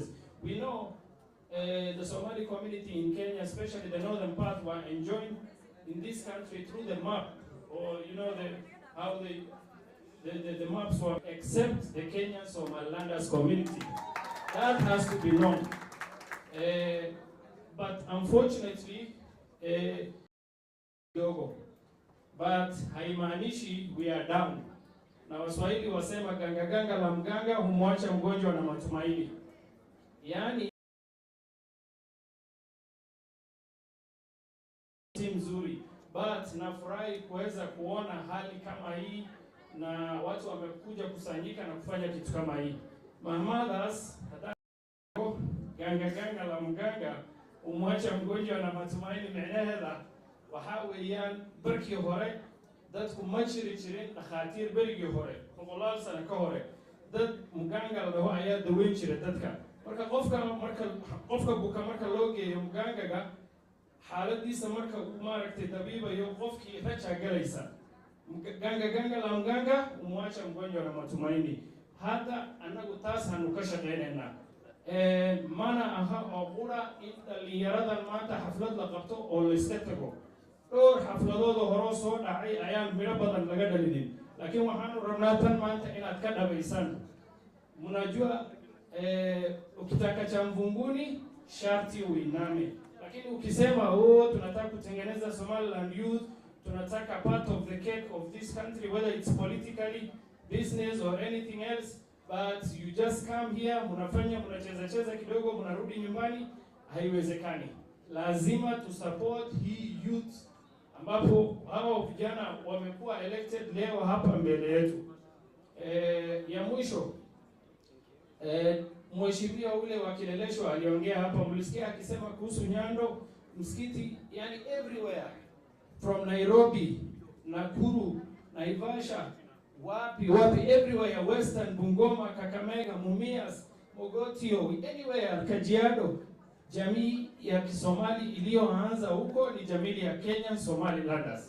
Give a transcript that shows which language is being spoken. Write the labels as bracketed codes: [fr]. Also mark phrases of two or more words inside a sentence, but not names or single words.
[en] We know the Somali community in Kenya, especially the northern part, were enjoying in this country through the map, or you know how the maps were, except the Kenyan Somalilanders community. That has to be known. But unfortunately, but haimaanishi we are down. [sw] Na Waswahili wasema ganga ganga la mganga humwacha mgonjwa na matumaini. Yaani si mzuri, but nafurahi kuweza kuona hali kama hii na watu wamekuja kusanyika na kufanya kitu kama hii. [so] Mamadas [sw] ganga ganga la mganga umwacha mgonjwa na matumaini [so] micnaheeda waxa weeyaan barkii hore dadku ma jiri jirin dhakhaatiir berigii hore boqolaal sano ka hore dad mganga la ayaa daweyn jiray dadka marka qofka buka marka loo geeyo mgangaga xaaladiisa marka uu maaragtay dabiibayo qofkii raja galaysa [sw] ganga la mganga umwacha mgonjwa na matumaini. [so] Hata anagu taas hanu ka shaqeynayna mana aha oo qura in dhalinyaradan maanta xaflad la qabto oo la iska tago. dhowr xafladooda hore soo dhacay ayaan midho badan laga dhalinin, laakiin waxaanu rabnaa tan maanta inaad ka dhabaysaan. [sw] Mnajua ukitaka cha mvunguni sharti uiname, lakini ukisema tunataka kutengeneza Somaliland youth, tunataka [en] part of the cake of this country, whether it's politically, business or anything else, but you just come here, [sw] mnacheza kidogo, mnarudi nyumbani, haiwezekani. Lazima tu support hii youth ambapo hao vijana wamekuwa elected leo hapa mbele yetu. Ya mwisho, mheshimiwa ule wa Kileleshwa aliongea hapa, mlisikia akisema kuhusu Nyando msikiti, yani everywhere from Nairobi, Nakuru, Naivasha, wapi everywhere, Western, Bungoma, Kakamega, Mumias, Mogotio, anywhere, Kajiado. Jamii ya Kisomali iliyoanza huko ni jamii ya Kenya Somalilanders.